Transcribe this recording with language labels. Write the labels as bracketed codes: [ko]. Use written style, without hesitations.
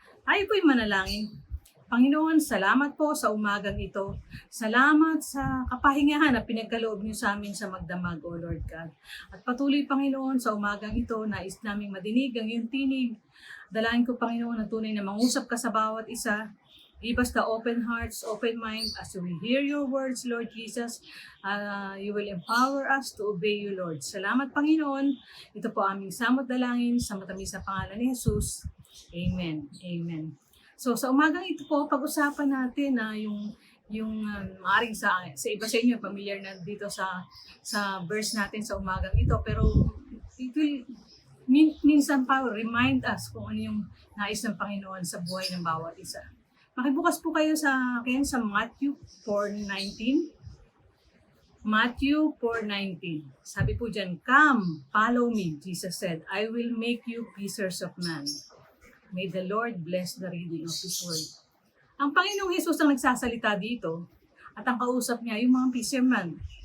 [tl] Tayo po'y manalangin. Panginoon, salamat po sa umagang ito. Salamat sa kapahingahan na pinagkaloob niyo sa amin sa magdamag, O Lord God. At patuloy, Panginoon, sa umagang ito, nais naming madinig ang iyong tinig. Dalangin ko, Panginoon, na tunay na mangusap ka sa bawat isa. [en] Give us the open hearts, open mind as we hear your words, Lord Jesus. You will empower us to obey you, Lord. [tl] Salamat, Panginoon. Ito po aming samot dalangin sa matamis na pangalan ni Jesus. Amen. Amen. So sa umagang ito po, pag-usapan natin na yung maaring sa iba sa inyo familiar na dito sa verse natin sa umagang ito, pero it will minsan pa remind us kung ano yung nais ng Panginoon sa buhay ng bawat isa. Makibukas po kayo sa akin sa Matthew 4:19. Matthew 4:19. [en] Sabi po dyan, "Come, follow me," Jesus said. "I will make you fishers of men." May the Lord bless the reading of His word. [tl] Ang Panginoong Jesus ang nagsasalita dito at ang kausap niya yung mga fisherman.